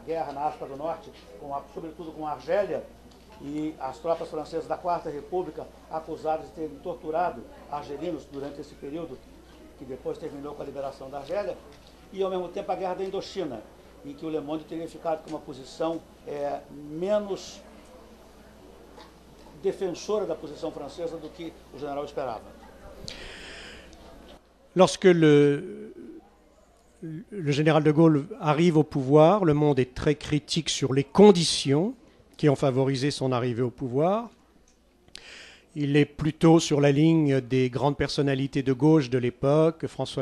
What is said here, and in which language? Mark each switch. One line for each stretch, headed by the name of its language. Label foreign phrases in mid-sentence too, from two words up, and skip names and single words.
Portuguese: guerra na África do Norte, sobretudo com a Argélia, e as tropas francesas da Quarta República acusadas de terem torturado argelinos durante esse período, que depois terminou com a liberação da Argélia, e, ao mesmo tempo, a guerra da Indochina, em que o Le Monde teria ficado com uma posição menos defensora da posição francesa do que o general esperava.
French: Lorsque le général de Gaulle arrive au pouvoir, le Monde est très critique sur les conditions qui ont favorisé son arrivée au pouvoir. Il est plutôt sur la ligne des grandes personnalités de gauche de l'époque, François